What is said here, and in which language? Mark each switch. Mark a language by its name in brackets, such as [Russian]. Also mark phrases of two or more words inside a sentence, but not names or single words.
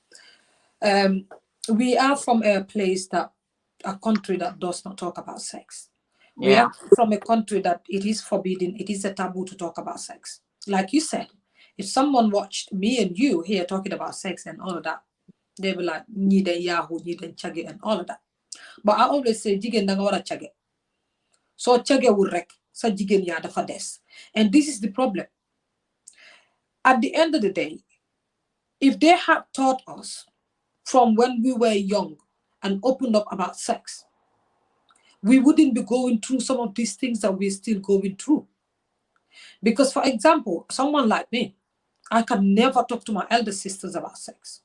[English] We are from a country that does not talk about sex. We Yeah. are from a country that it is forbidden, it is a taboo to talk about sex. Like you said, if someone watched me and you here talking about sex and all of that, they will like, need a yahoo, need a chage and all of that. But I always say, [Wolof] jigen danga wara chage. [English] So chage will wreck, [Wolof] sa jigen ya dafa des. [English] And this is the problem. At the end of the day, if they had taught us from when we were young and opened up about sex, we wouldn't be going through some of these things that we're still going through. Because, for example, someone like me, I can never talk to my elder sisters about sex.